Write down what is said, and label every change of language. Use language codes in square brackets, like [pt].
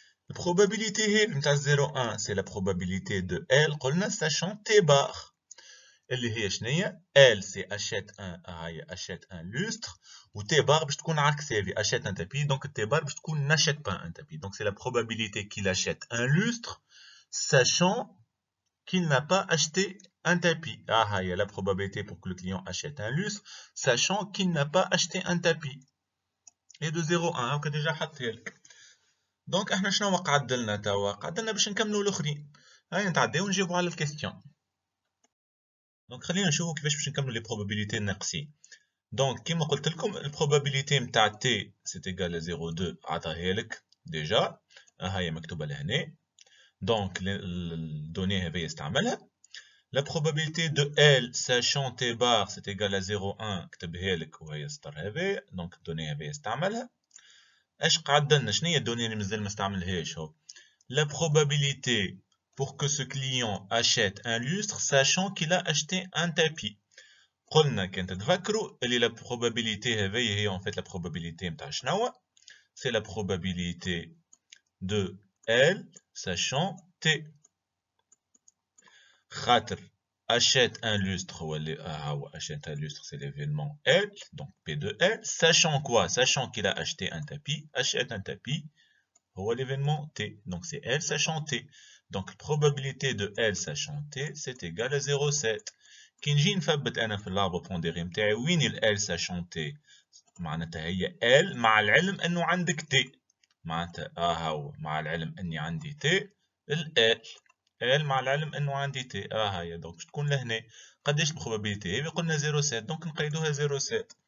[fr] La probabilité نتاع 0,1 c'est la probabilité de L قلنا sachant T bar [ar] اللي هي شنيا؟ [fr] L c'est achète un lustre و T bar [ar] باش تكون عكس هذه [fr] achète un tapis. donc T bar [ar] باش تكون [fr] n'achète pas un tapis. donc c'est la probabilité qu'il achète un lustre sachant qu'il n'a pas acheté un tapis. Ah, il y a la probabilité pour que le client achète un lustre, sachant qu'il n'a pas acheté un tapis. Et de 0,1 [ar] هاكا ديجا حطيه لك. دونك احنا شنو قعد لنا توا؟ قعد لنا باش نكملوا الاخرين. هاي نتعداو ونجاوبوا على الكيستيون. دونك خلينا نشوفوا كيفاش باش نكملوا لي probabilités الناقصين. دونك كيما قلت لكم البروبابيليتي نتاع تي سي ايغال 0,2 عطاها لك ديجا. هاي مكتوبه لهنا. دونك الدوني هذه استعملها. [fr] La probabilité de L, sachant T bar, c'est égal à 0,1 [ar] كتبها لك وهي سطر هذا. دونك الدوني هذه استعملها. اش قعد لنا؟ شنو هي الدوني اللي مازال ما استعملهاش هو؟ [fr] La probabilité pour que ce client achète un lustre, sachant qu'il a acheté un tapis. [ar] قلنا كان تتذكروا اللي [fr] la probabilité [ar] هذه هي [fr] en fait la probabilité [ar] نتاع شنو؟ [fr] c'est la probabilité de L, sachant T. [ar] خاطر [fr] achète un lustre, achète un lustre, c'est l'événement L, donc P de L, sachant quoi? Sachant qu'il a acheté un tapis, achète un tapis, l'événement T, donc c'est L sachant T. Donc probabilité de L sachant T, c'est égal à 0,7. [ar] كي نجي نثبت أنا في اللاربو بونديري متاعي وين ال L sachant T؟ معناتها هي L مع العلم أنه عندك T. معناتها هو مع العلم أني عندي T ال L مع العلم انه عندي تي. هاي دونك باش تكون لهنا. قداش البروبابيليتي هذه؟ قلنا 0,7 دونك نقيدوها 0,7.